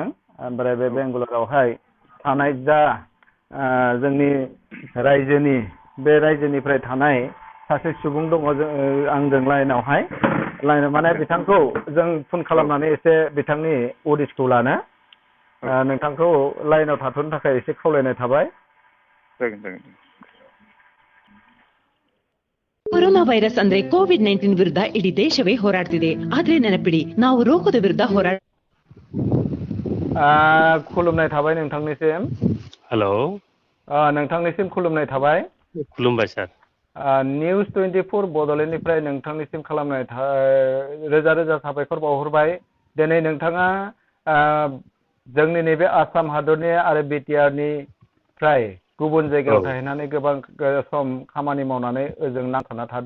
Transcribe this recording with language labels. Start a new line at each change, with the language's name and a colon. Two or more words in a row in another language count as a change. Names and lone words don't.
Bodo: ओमफ्राय बे बेंगालुरुआवहाय थानाय जा जोंनि रायजोनि बे रायजोनिफ्राय थानाय सासे सुबुं दङ आंजों लाइनावहाय माने बिथांखौ जों फन खालामनानै एसे बिथांनि अडिटखौ लानो नोंथांखौ लाइनाव थाथ'नो थाखाय एसे खावलायनाय थाबाय। जागोन
Kannada: ಕೊರೋನಾ ವೈರಸ್ ಅಂದ್ರೆ ಕೋವಿಡ್-19 ವಿರುದ್ಧ ಇಡೀ ದೇಶವೇ ಹೋರಾಡ್ತಿದೆ. ಆದ್ರೆ ನೆನಪಿಡಿ, ನಾವು ರೋಗದ ವಿರುದ್ಧ
Bodo: खुलुमनाय थाबाय नोंथांनिसिम। हेलौ नोंथांनिसिम खुलुमनाय थाबाय। खुलुमबाय सार। निउस 24 बड'लेण्डनिफ्राय नोंथांनिसिम खालामनाय रोजा रोजा साबायखर बावहरबाय। दिनै नोंथाङा जोंनि नैबे आसाम हादरनि आरो बिटिआरनिफ्राय गुबुन जायगायाव थाहैनानै गोबां सम खामानि मावनानै ओजों नांथाना थादों।